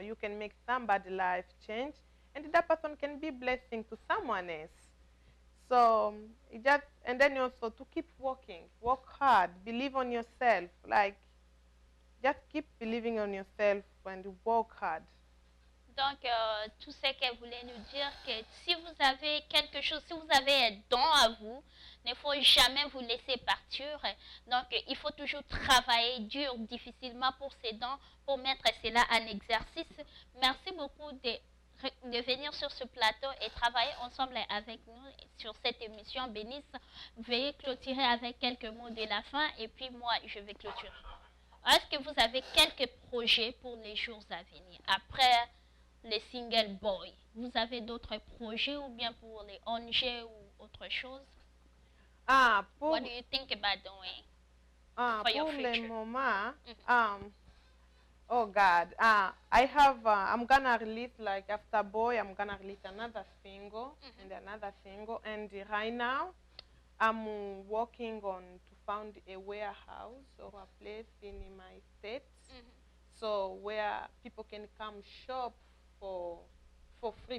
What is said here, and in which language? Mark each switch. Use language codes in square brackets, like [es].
[en] You can make somebody's life change, and that person can be a blessing to someone else. So and then also to keep working, work hard, believe on yourself. Like, just keep believing on yourself and work hard. [fr] Donc, tout ce qu'elle voulait nous dire, que si vous avez quelque chose, si vous avez un don à vous, il ne faut jamais vous laisser partir. Donc, il faut toujours travailler dur, difficilement pour ces dons, pour mettre cela en exercice. Merci beaucoup de venir sur ce plateau et travailler ensemble avec nous sur cette émission. Bénice, veuillez clôturer avec quelques mots de la fin et puis moi, je vais clôturer. Est-ce que vous avez quelques projets pour les jours à venir après les single boys? Vous avez d'autres projets ou bien pour les ONG ou autre chose? [en] What do you think about doing for your future? [fr] Pour le moment, [en] Oh God, I'm gonna release like after Boy, I'm gonna release another single and another single. And right now, I'm working on to found a warehouse or a place in my state, so where people can come shop for free.